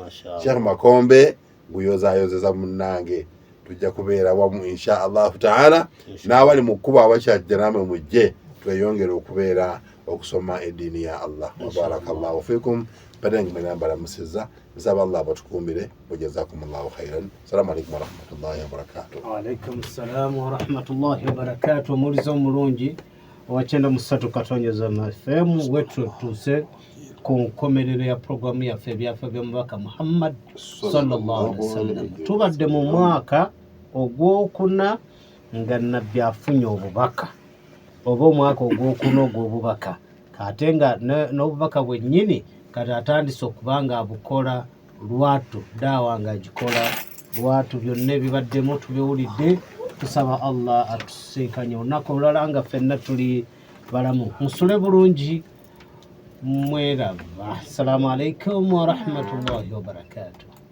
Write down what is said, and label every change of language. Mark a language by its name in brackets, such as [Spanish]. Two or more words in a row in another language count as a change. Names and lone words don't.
[Ganda] Sheekhe Makombe guyozaayozeza munnange, tujja kubeera wamu [Arabic] إن شاء الله تعالى. [Ganda] N'abali mu kkubo abakyajja namwe mujje tweyongere okubeera okusoma eddiini ya Allah. [Arabic] وبارك الله فيكم. [Ganda] Badengi menambala musiza nsaba Allah batukuumire. [Arabic] وجزاكم الله خيرا. السلام عليكم ورحمة الله وبركاته. وعليكم السلام ورحمة الله وبركاته. [Ganda] Omulizo omulungi owakyenda mu 3 Katonyeza FM wetu tuuse ku nkomerero ya programu yaffe ebyafa by'omubaka Muhammad [Arabic] صلى الله عليه وسلم. [Ganda] Tubadde mu mwaka ogwokuna nga nabbi afunye obubaka, oba omwaka ogwokuna ogw'obubaka, ate nga n'obubaka bwennyini kati atandise okuba nga abukola lwatu, daawa nga agikola lwatu. Byonna ebibaddemu tubiwulidde. Tusaba Allah atusinkanye olunaku olulala nga ffenna tuli balamu. Musule bulungi, mweraba. [Arabic] السلام عليكم ورحمة الله وبركاته.